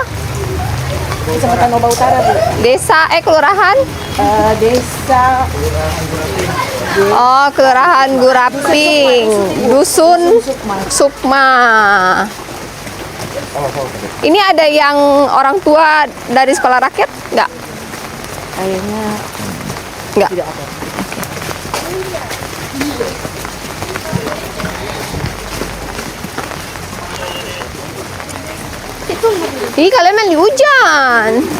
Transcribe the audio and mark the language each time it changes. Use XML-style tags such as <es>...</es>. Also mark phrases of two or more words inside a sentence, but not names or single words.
<id>Kecamatan Oba Utara, Bu. Desa kelurahan? Desa Kelurahan Guraping, Dusun Sukma. Ini ada yang orang tua dari sekolah rakyat? Enggak? Kayaknya Enggak. tidak ada. Ih, kalian main di hujan.</id>